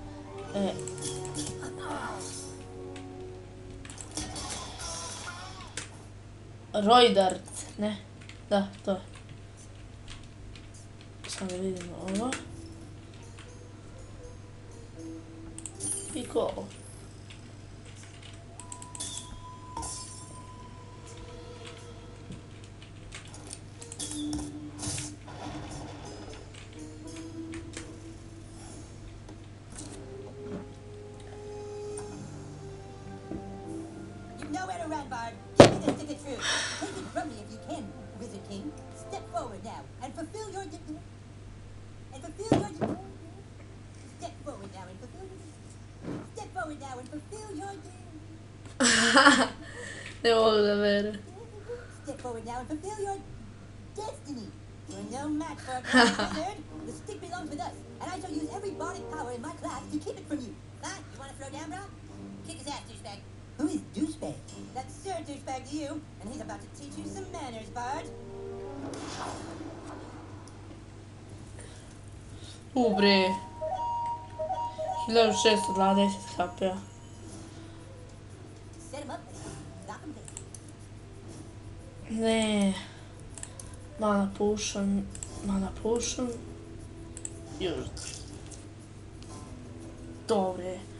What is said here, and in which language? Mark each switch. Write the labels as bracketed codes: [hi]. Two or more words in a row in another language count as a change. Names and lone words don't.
[sr] Rojdart, ne? Da, to. Sada vidimo ovo. I ko? [en] Nowhere to run, Bard. Give me the stick of truth. Take it from me if you can, Wizard King. Step forward now and fulfill your Step forward now and fulfill Step forward now and fulfill your [sr] Ne mogu da verujem. [en] Step forward now and fulfill your destiny. You're no match for a wizard. The stick belongs with us, and I shall use every bardic power in my class to keep it from you. Huh? You want to throw down, bro? Kick his ass, douchebag. Who is douchebag? That's Sir Douchebag to you, and he's about to teach you some manners, Bard. [sr] Bre. 1620 HP-a. [en] Set him up, lock him down. [sr] Ne. [en] Mana potion. [sr] Još. Dobre.